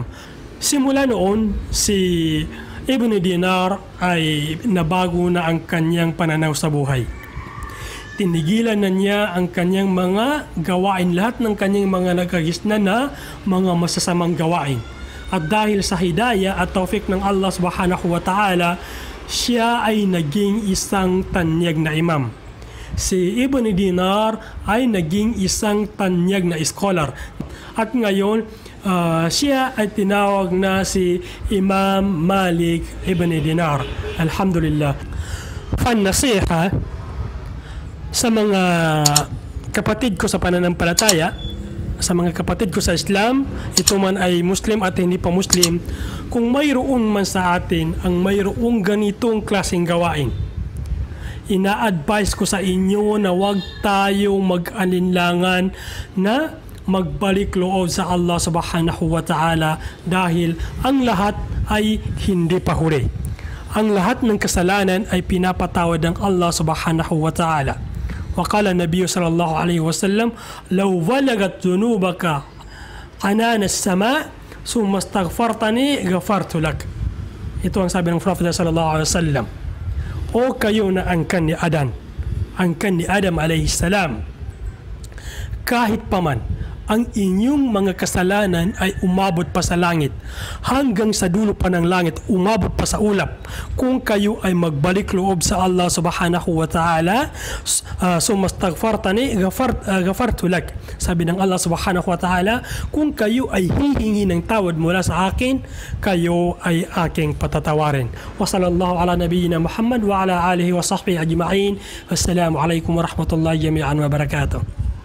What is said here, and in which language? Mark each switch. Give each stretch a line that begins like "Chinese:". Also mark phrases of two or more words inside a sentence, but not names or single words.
Filipino: Simula noon, si Ibn Dinar ay nabago na ang kanyang pananaw sa buhay. Tinigilan na niya ang kanyang mga gawain, lahat ng kanyang mga nagkagisnan na mga masasamang gawain. At dahil sa hidayah at taufik ng
Arabic: الله سبحانه وتعالى,
Filipino: siya ay naging isang tanyag na imam. Si Ibn Dinar ay naging isang tanyag na scholar. At ngayon, siya ay tinawag na si Imam Malik Ibn Dinar. Alhamdulillah. Fan-nasiha sa mga kapatid ko sa pananampalataya, sa mga kapatid ko sa Islam, ito man ay Muslim at hindi pa Muslim, kung mayroon man sa atin ang mayroong ganitong klaseng gawain, ina-advise ko sa inyo na huwag tayong mag-alinlangan na magbalik loob sa
Arabic: الله سبحانه وتعالى
Filipino: dahil ang lahat ay hindi pa huli. Ang lahat ng kasalanan ay pinapatawad ng
Arabic: الله سبحانه وتعالى. وقال نبي صلى الله عليه وسلم، "لو بلغت ذنوبك عنان السماء، ثم استغفرتني، غفرت لك."
Filipino: Ito ang sabi ng Prophet
Arabic: صلى الله عليه وسلم.
Filipino: O kayo na angkan ni Adam
Arabic: عليه السلام,
Filipino: kahit paman ang inyong mga kasalanan ay umabot pa sa langit, hanggang sa dulo pa ng langit, umabot pa sa ulap. Kung kayo ay magbalik loob sa
Arabic: الله سبحانه وتعالى، ثم استغفرتني، غفرت لك.
Filipino: Sabi ng
Arabic: الله سبحانه وتعالى,
Filipino: kung kayo ay hihingi ng tawad mula sa akin, kayo ay aking patatawarin.
Arabic: وصلى الله على نبينا محمد وعلى آله وصحبه أجمعين. والسلام عليكم ورحمة الله جميعا وبركاته.